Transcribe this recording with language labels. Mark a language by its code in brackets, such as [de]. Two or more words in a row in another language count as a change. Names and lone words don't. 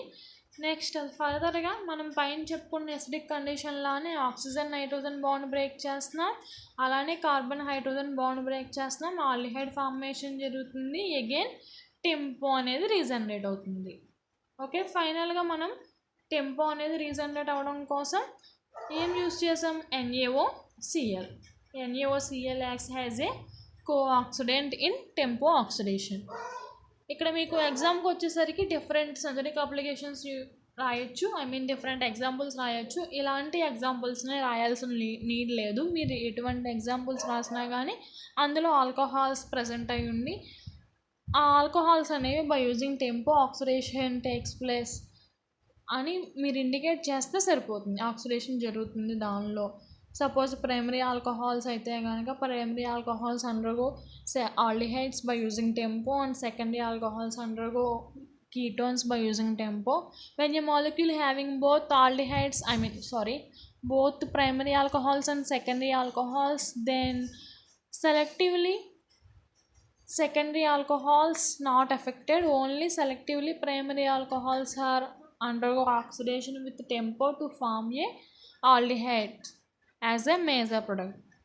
[te] నెక్స్ట్ ఫర్దర్గా మనం పైన చెప్పుకున్న ఎసిడిక్ కండిషన్లానే [en] oxygen nitrogen bond break [te] చేస్తున్నాం, అలానే [en] carbon hydrogen bond break [te] చేస్తున్నాం. [en] aldehyde formation [te] జరుగుతుంది. అగైన్ టెంపో అనేది రీజనరేట్ అవుతుంది. ఓకే, ఫైనల్గా మనం టెంపో అనేది రీజనరేట్ అవ్వడం కోసం ఏం యూస్ చేసాం, [en] NaOCl. NaOCl acts as a co-oxidant in tempo oxidation. [te] ఇక్కడ మీకు ఎగ్జామ్కి వచ్చేసరికి [en] different synthetic applications [te] రాయొచ్చు, [en] different examples [te] రాయొచ్చు. ఇలాంటి ఎగ్జాంపుల్స్ని రాయాల్సిన నీడ్ లేదు. మీరు ఎటువంటి ఎగ్జాంపుల్స్ రాసినా కానీ అందులో [en] alcohols present [te] అయి ఉండి ఆ ఆల్కహాల్స్ అనేవి [en] by using TEMPO oxidation takes place [te] అని మీరు ఇండికేట్ చేస్తే సరిపోతుంది. ఆక్సిడేషన్ జరుగుతుంది దానిలో. [en] suppose primary alcohols [te] అయితే కనుక [en] primary alcohols undergo aldehydes by using tempo [te] and secondary alcohols undergo ketones by using tempo. [en] When a molecule having both aldehydes, both primary alcohols and secondary alcohols, then selectively secondary alcohols not affected, only selectively primary alcohols are undergo oxidation with tempo to form a aldehyde as a major product.